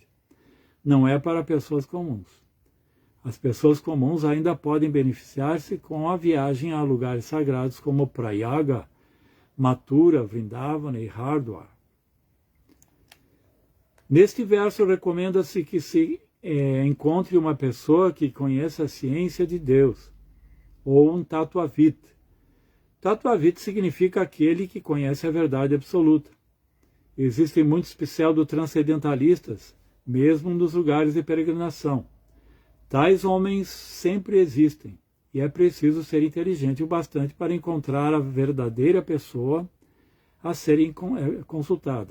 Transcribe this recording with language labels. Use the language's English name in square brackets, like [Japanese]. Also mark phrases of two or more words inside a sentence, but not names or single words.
[Portuguese] Não é para pessoas comuns. As pessoas comuns ainda podem beneficiar-se com a viagem a lugares sagrados como Prayaga, Mathura, Vrindavana e Hardwar. Neste verso recomenda-se que se encontre uma pessoa que conheça a ciência de Deus, ou um Tattva-vit. Tattva-vit significa aquele que conhece a verdade absoluta. Existem muitos pseudo-transcendentalistas, mesmo nos lugares de peregrinação. Tais homens sempre existem, e é preciso ser inteligente o bastante para encontrar a verdadeira pessoa a ser consultada.